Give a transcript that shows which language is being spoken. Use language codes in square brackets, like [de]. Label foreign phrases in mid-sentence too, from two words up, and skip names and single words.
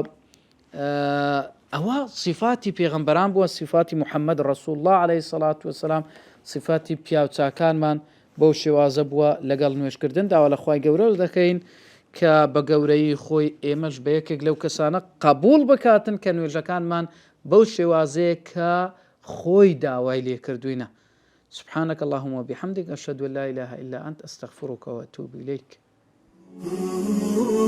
[ckb] ئەوە صفاتی پێغەمبەران بووە صفاتی محەممەد [ar] ڕەسوول الله عەلەیهی سەڵات وەسەلام [ckb] صفاتی پیاوچاکانمان بەو شێوازە بووە لەگەڵ نوێشکردن. داوا لە خوای گەورە دەکەین کە بە گەورەی خۆی ئێمەش بە یەکێک لەو کەسانە قبول بکاتن کە نوێژەکانمان بەو شێوازەیە کە خۆی داوای لێ کردوینە. [ar] سبحانك اللهم وبحمدك أشهد أن لا إله إلا أنت أستغفرك وأتوب إليك.